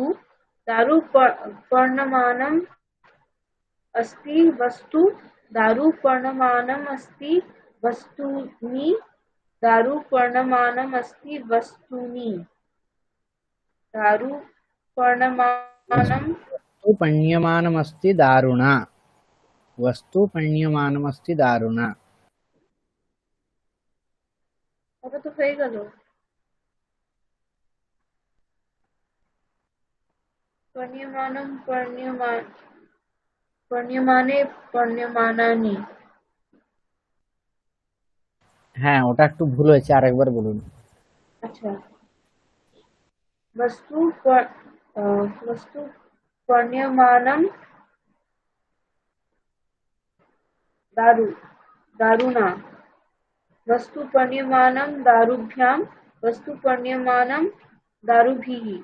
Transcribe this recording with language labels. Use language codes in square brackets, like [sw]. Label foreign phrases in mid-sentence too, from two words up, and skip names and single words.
[sa] दारु पर्णमानम् अस्ति वस्तु दारु पर्णमानम् अस्ति वस्तूनि दारु पर्णमानम् अस्ति वस्तूनि दारु पर्णमानम् वस्तु पर्ण्यमानमस्ति दारुणा वस्तु पर्ण्यमानमस्ति दारुणा। [bn] এটা তো হয়ে গেল [sa] पर्ण्यमानम् पर्ण्यमाने पर्ण्यमानानि [bn] হ্যাঁ, ওটা একটু ভুল হয়েছে, আরেকবার বলুন। [sa] अच्छा वस्तु पर्ण्यमानम् दारुणा वस्तु पर्ण्यमानम् दारुभ्यां वस्तु पर्ण्यमानम् दारुभिः